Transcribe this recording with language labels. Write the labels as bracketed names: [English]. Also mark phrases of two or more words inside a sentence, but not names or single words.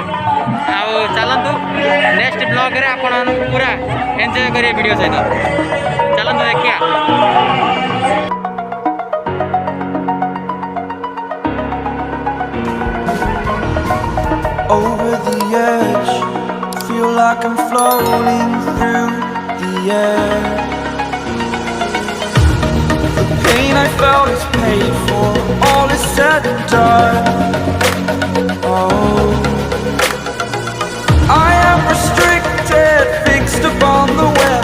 [Odia] ଆଉ ଚାଲନ୍ତୁ [English] next blogre [Odia] ଆପଣମାନଙ୍କୁ ପୁରା ଏନ୍ଜୟ କରିବେ ଭିଡ଼ିଓ ସହିତ। ଚାଲନ୍ତୁ ଦେଖିବା। [English] like I'm floating through the air. The pain I felt is paid for, all is said and done. Oh, I am restricted, fixed upon the web.